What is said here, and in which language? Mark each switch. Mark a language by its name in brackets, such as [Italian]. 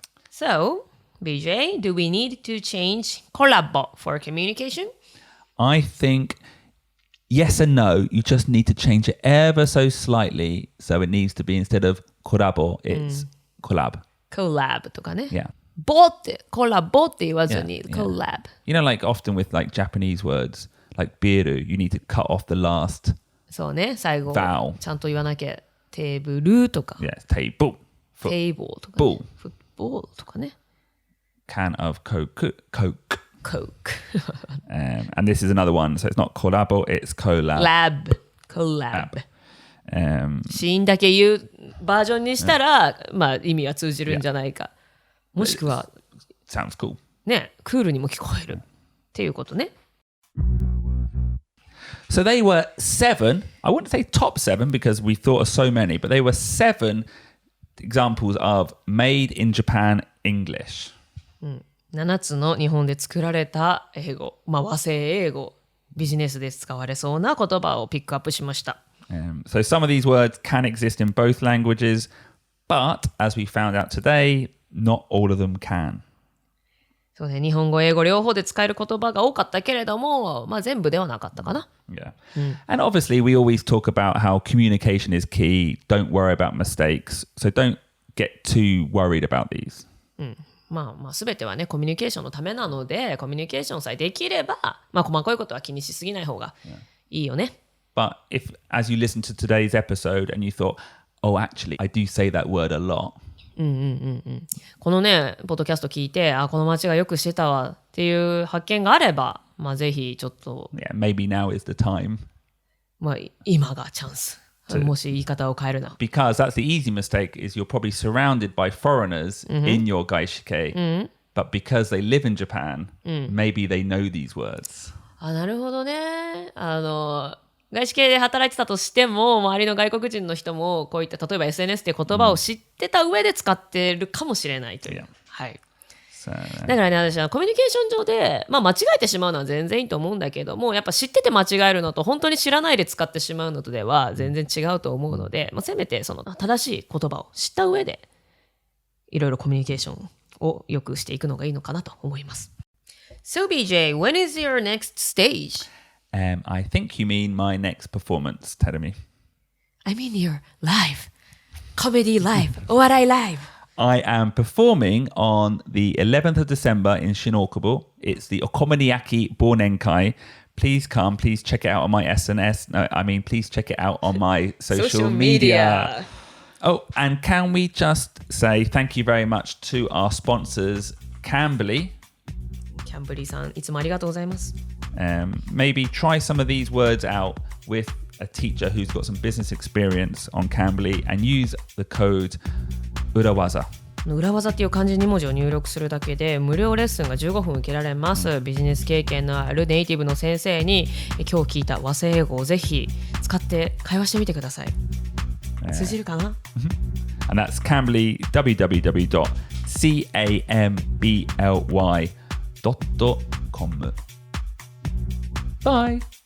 [English] So, BJ, do we need to change collab for communication? I think yes and no. You just need to change it ever so slightly. So it needs to be instead of collabo, it's collab. [Japanese] collab とかね。 [English] Yeah. [Japanese] ボってコラボって言わずに collab. [English] You know, like often with like Japanese words, like biru, you need to cut off the last [Japanese] そうね、最後 [English] vowel. [Japanese] ちゃんと言わなきゃ。テーブルとか、 [English] Yeah, table. [Japanese] テーブルとか、ね、 [English] Ball. [Japanese] フットボールとかね。 [English] Can of Coke. Coke. And this is another one. So it's not collabo, it's collab. collab. [Japanese] シーンだけ言うバージョンにしたら、まあ意味は通じるんじゃないか。もしくは、 [English] Sounds cool. [Japanese] ね、クールにも聞こえるっていうことね。 [English] So they were 7. I wouldn't say top 7 because we thought of so many, but they were 7 examples of made in Japan English. [Japanese] 7つの日本で作られた英語、まあ和製英語、ビジネスで使われそうな言葉をピックアップしました。 [English] So some of these words can exist in both languages, but as we found out today, not all of them can. [Japanese] そうね、日本語、英語両方で使える言葉が多かったけれども、まあ全部ではなかったかな。 [English] Yeah. And obviously, we always talk about how communication is key. Don't worry about mistakes. So don't get too worried about these. [Japanese] まあ全てはね、コミュニケーションのためなので、コミュニケーションさえできれば、まあ細かいことは気にしすぎない方がいいよね。 [English] But if, as you listen to today's episode and you thought, oh, actually, I do say that word a lot. [Japanese] このね、ポッドキャスト聞いて、この間違いよくしてたわっていう発見があれば、まあぜひちょっと、 [English] Yeah, maybe now is the time. [Japanese] まあ今がチャンス。もし言い方を変えるな。 [English] Because that's the easy mistake is you're probably surrounded by foreigners in your gaishike. But because they live in Japan, maybe they know these words. [Japanese] なるほどね。外資系で働いてたとしても、周りの外国人の人もこういった例えば SNS っていう言葉を知ってた上で使ってるかもしれないという。はい。 [English] So, [Japanese] だからね、私はコミュニケーション上で、まあ間違えてしまうのは全然いいと思うんだけども、やっぱ知ってて間違えるのと本当に知らないで使ってしまうのとでは全然違うと思うので、まあ、せめてその正しい言葉を知った上でいろいろコミュニケーションをよくしていくのがいいのかなと思います。 [English] So BJ, when is your next stage? I think you mean my next performance, Terumi. I mean your live, comedy live, [Japanese] お笑いライブ。 [English] I am performing on the 11th of December in Shinokubo. It's the Okonomiyaki Bonenkai. Please come. Please check it out on my SNS. No, I mean, please check it out on my social media. Oh, and can we just say thank you very much to our sponsors, Cambly. [Japanese] キャンブリーさん、いつもありがとうございます。 [English] Maybe try some of these words out with a teacher who's got some business experience on Cambly and use the code URAWAZA。 [Japanese] 裏技っていう漢字2文字を入力するだけで無料レッスンが15分受けられます。ビジネス経験のあるネイティブの先生に今日聞いた和製英語をぜひ使って会話してみてください。通じるかな？ [English] And that's Cambly, www.cambly.com. Bye.